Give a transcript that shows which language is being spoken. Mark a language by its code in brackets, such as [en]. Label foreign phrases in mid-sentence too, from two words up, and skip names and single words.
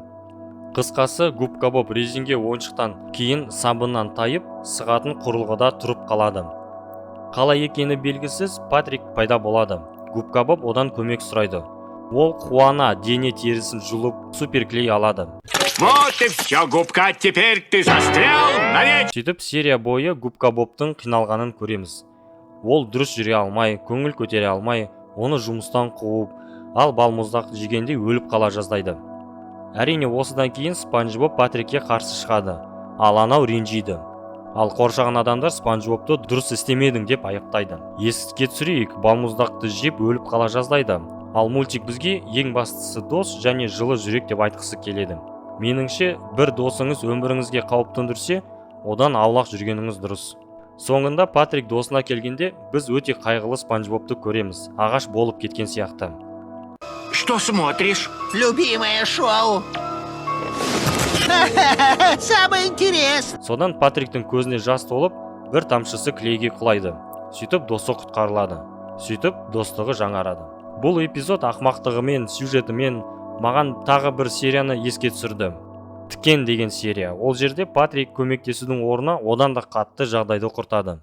[kk] Қысқасы, Губка Боб резинге ойыншықтан кейін сабыннан тайып, сығатын құрылғыда тұрып қалады. Қалай екені белгісіз, Патрик пайда болады. Губка Боб одан көмек сұрайды. Ол қуана дене терісін жұлып, суперклей алады. [ru] Вот и все, Губка, теперь ты застрял навечно. [kk] Сөйтіп, серия бойы Губка Бобтың қиналғанын көреміз. Ол дұрыс жүре алмай, көңіл көтере алмай, оны жұмыстан қуып, ал балмұздақ жегенде өліп қала жаздайды. Әрине, осыдан кейін Спанч Боб Патрикке қарсы шығады, ал анау ренжиді. Ал қоршаған адамдар Спанч Бобты дұрыс істемедің деп айыптайды. Еске түсірейік, балмұздақты жеп өліп қала жаздайды. Ал мультик бізге ең бастысы дос және жылы жүрек деп айтқысы келеді. Меніңше, бір досыңыз өміріңізге қауіп төндірсе, одан аулақ жүргеніңіз дұрыс. Соңында Патрик досына келгенде, біз өте қайғылы Спанч Бобты көреміз, ағаш болып кеткен сияқты. [ru] Что смотришь? Любимое шоу. Самое интересное. [kk] Содан Патриктің көзіне жас толып, бір тамшысы клейге құлайды. Сөйтіп досы құтқарылады. Сөйтіп достығы жаңарады. Бұл эпизод ақмақтығымен, сюжетімен маған тағы бір серияны еске түсірді. Тікен деген серия. Ол жерде Патрик көмектесудің орнына одан да қатты жағдайды құртады.